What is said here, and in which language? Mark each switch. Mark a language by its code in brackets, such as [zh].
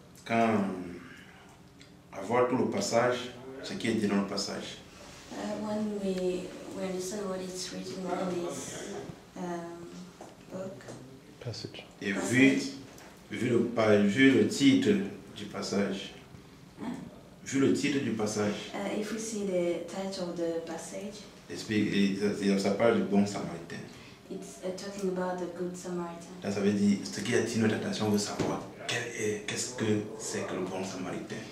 [fr] quand avoir tout le passage, ce qui est dit dans le passage. [en] When we understand what is written in this book, passage. [fr] Et vu le titre du passage, vu le titre du passage, [en] if we see the title of the passage, [fr] ça parle du bon samaritain. [en] It's talking about the good Samaritan. [fr] Là, ça veut dire, ce qui attire notre attention, on veut savoir qu'est-ce que c'est que le bon samaritain.